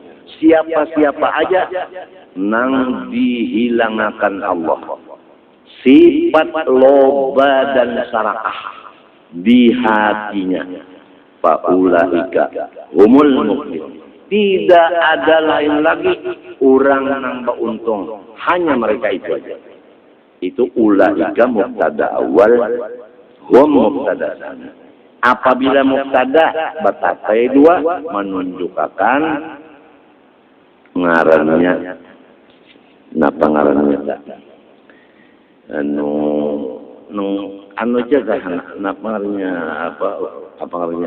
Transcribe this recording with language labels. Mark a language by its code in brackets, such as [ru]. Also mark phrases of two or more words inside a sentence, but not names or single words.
[bjn] Siapa-siapa aja nang dihilangkan Allah sifat loba dan sarakah di hatinya, [ar] فأولئك هم المفلحون. [bjn] Tidak ada lain lagi orang nang beruntung, hanya mereka itu aja. [ar] Itu أولئك مبتدأ أول هم مبتدأ ثان. [bjn] Apabila mubtada batatai dua menunjukkan ngarannya, napa ngarannya tak? Anu jaga napa ngarannya apa ngarannya?